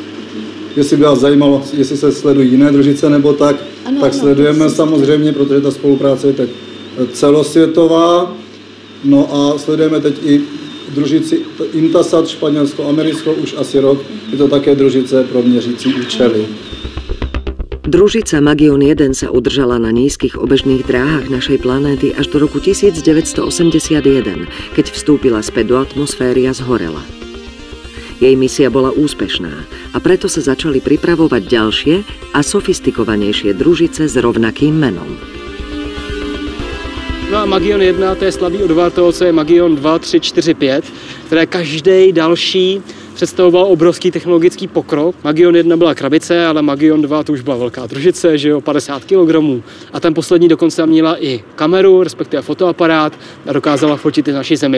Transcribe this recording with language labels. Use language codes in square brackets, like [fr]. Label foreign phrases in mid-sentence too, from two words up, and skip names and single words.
[cs] Jestli by vás zajímalo, jestli se sledují jiné družice nebo tak, tak sledujeme samozřejmě, protože ta spolupráce je teď celosvětová. No a sledujeme teď i družici Intasat španělsko-americkou už asi rok. Je to také družice pro měřící účely. [sk] Družica Magion 1 sa udržala na nízkych obežných dráhach našej planéty až do roku 1981, keď vstúpila späť do atmosféry a zhorela. Jej misia bola úspešná a preto sa začali pripravovať ďalšie a sofistikovanejšie družice s rovnakým menom. [cs] No a Magion 1, to je slabý odvar toho, co je Magion 2, 3, 4, 5, které každý další představoval obrovský technologický pokrok. Magion 1 byla krabice, ale Magion 2 to už byla velká družice, že jo, 50 kg. A ten poslední dokonce měla i kameru, respektive fotoaparát a dokázala fotit i naši Zemi.